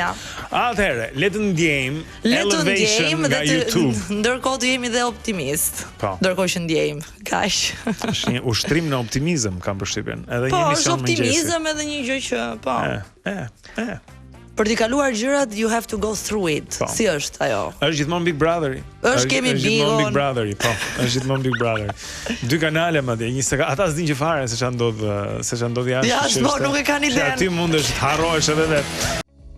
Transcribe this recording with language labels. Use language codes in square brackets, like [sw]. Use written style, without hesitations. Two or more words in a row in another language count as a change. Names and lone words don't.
[sq] Atëherë, le të ndjejmë Elevation nga YouTube. Ndërkohë të jemi dhe optimist. Ndërkohë që ndjejmë, kaq. Është një ushtrim në optimizëm, kam përshtypjen. Edhe një mision më gjesi. Po, optimizëm edhe një gjë që, po. Për t'i kaluar gjërat, [en] you have to go through it. [sq] Si është ajo? Është gjithmonë Big Brotheri. Kemi Big Brotheri, po. Është gjithmonë Big Brotheri. 2 kanale madje, ata s'din që fare se ç'a ndodh jashtë. Ja, nuk e kanë idenë. Aty mundesh të harrohesh edhe vetë.